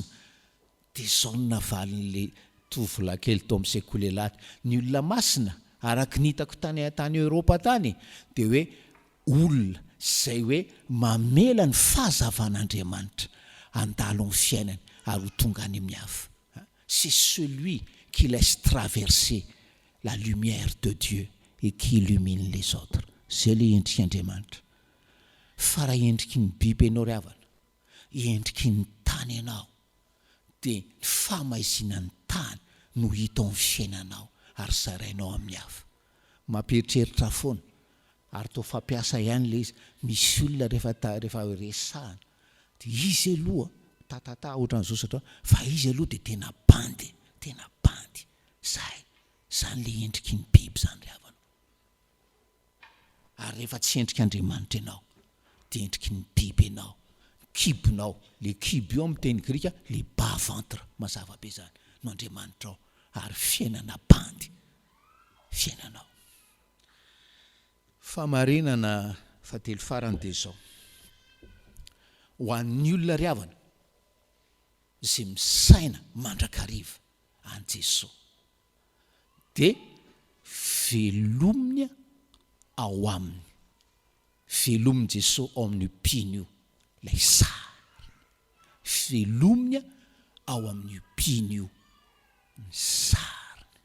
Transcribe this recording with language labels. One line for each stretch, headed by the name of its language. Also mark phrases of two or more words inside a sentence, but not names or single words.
Malagasy: Dia zao no navalin'le tovolahy kely tao amin'ny sekolelady, ny olona masina araka ny hitako tany Eoropa tany dia hoe olona izay hoe mamela ny fahazavan'Andriamanitra andalo amin'ny fiainany ary ho tonga any amin'ny hafa.
French: C'est celui qui laisse traverser la lumière de Dieu et qui illumine les autres. C'est le
Malagasy: endriky Andriamanitra. Fa raha endriky ny biby ianao ry havana, endriky ny tany ianao, dia ny fahamaizina ny tany no hita amin'ny fiainanao ary zarainao amin'ny hafa. Mampieritreritra foana ary toa fampiasa ihany le izy. Misy olona rehefa resahana dia izy aloha tatata ohatran'izao satria fa izy aloha dia tena bandy zany le endriky ny biby zany ry havana. Ary rehefa tsy endriky Andriamanitra ianao dia endriky ny biby ianao, kibonao. Le kibo io amin'ny teny grika le
French: bas ventre,
Malagasy: mazava be zany no Andriamanitra ao, ary fiainana bandy fiainanao. Famarinana fatelo farany dia zao: ho an'ny olona ry havana izay misaina mandrakariva an Jesoa dia velomina ao aminy, velominy Jesoa ao amin'ny piany io lay sary, velomina ao amin'ny piany io ny sary.